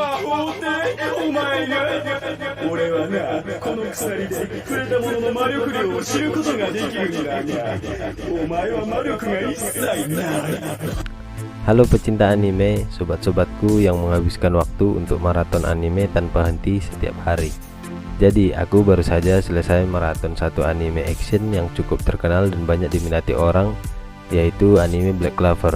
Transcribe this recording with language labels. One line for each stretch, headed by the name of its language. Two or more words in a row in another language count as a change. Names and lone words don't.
Japanese: お前が俺はなこの鎖で触れたものの魔力量を知ることができるんだがお前は魔力が一切ない。
Indonesian: Halo pecinta anime, sobat-sobatku yang menghabiskan waktu untuk maraton anime tanpa henti setiap hari. Jadi aku baru saja selesai maraton satu anime action yang cukup terkenal dan banyak diminati orang, yaitu anime Black Clover.